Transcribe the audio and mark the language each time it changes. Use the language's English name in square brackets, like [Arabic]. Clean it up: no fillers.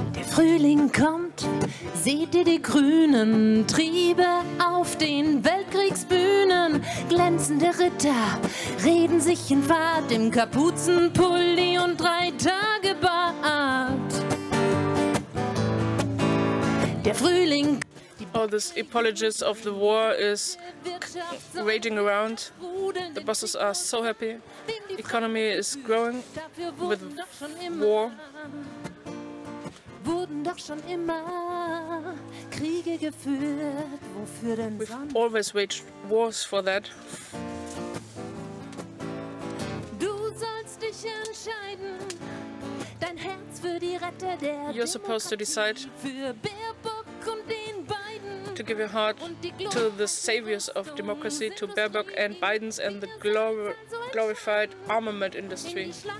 [German] Frühling kommt, seht ihr die grünen Triebe auf den Weltkriegsbühnen. Glänzende Ritter reden sich in Fahrt im Kapuzenpulli und 3 Tage Bart. Der Frühling. [English] All this apologies of the war is raging around. The bosses are so happy. The economy is growing with war. [German] Wurden doch schon immer Kriege geführt, wofür denn sonst? [English] We've always waged wars for that. [German] Du sollst dich entscheiden, dein Herz für die Retter der [English] You're supposed to decide [German] für Baerbock und den beiden, [English] to give your heart to the saviors of democracy, to Baerbock and Biden's and the glorified armament industry.